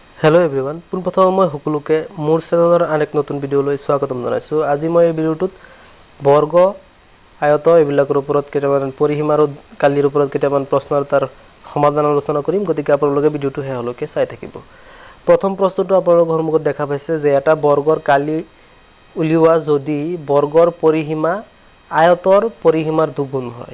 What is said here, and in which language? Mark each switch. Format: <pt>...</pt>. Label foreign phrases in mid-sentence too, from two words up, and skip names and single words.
<en>hello everyone</en> <as>পুনপ্ৰথম মই সকলোকে মোৰ চেনেলৰ আন এক নতুন ভিডিঅ'লৈ স্বাগতম জনাইছো। আজি মই এই ভিডিওটোত বৰ্গ আয়ত এইবিলাকৰ ওপৰত কেইটামান পৰিসীম আৰু কালিৰ ওপৰত কেইটামান প্ৰশ্ন আৰু তাৰ সমাধান আলোচনা কৰিম। গতিকে আপোনালোকে ভিডিওটো হেহলৈকে চাই থাকিব। প্ৰথম প্ৰশ্নটো আপোনালোকৰ সন্মুখত দেখা পাইছে যে এটা বৰ্গৰ কালি উলিওৱা যদি বৰ্গৰ পৰিসীমা আয়তৰ পৰিসীমাৰ দুগুণ হয়।</as>